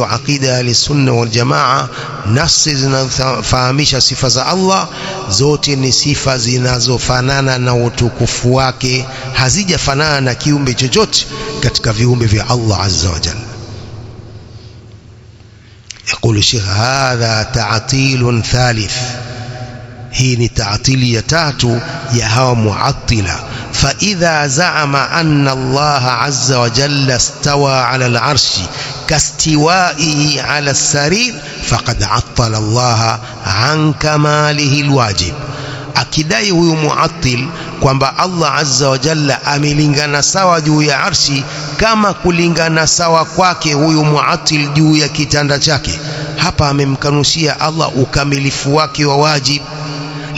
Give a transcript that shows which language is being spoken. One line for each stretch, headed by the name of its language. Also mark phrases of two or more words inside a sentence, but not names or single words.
Swahili: Aqida ya Ahlusunna wal Jamaa, nasi zinafahamisha sifa za Allah zote ni sifa zinazofanana na utukufu wake, hazijafanana na kiumbe chochote katika viumbe vya Allah
Arabic: عز وجل. يقول الشيخ، هذا تعطيل ثالث,
Swahili: hii ni ta'tili ya tatu ya hawa muattila.
Arabic: فإذا زعم أن الله عز وجل استوى على العرش كاستوائه على السرير فقد عطل الله عن كماله الواجب.
Swahili: Akidai huyu muattil kwamba Allah
Arabic: عز وجل
Swahili: amelingana sawa juu ya arshi kama kulingana sawa kwake huyu muattil juu ya kitanda chake, hapa amemkanushia Allah ukamilifu wake wa wajib.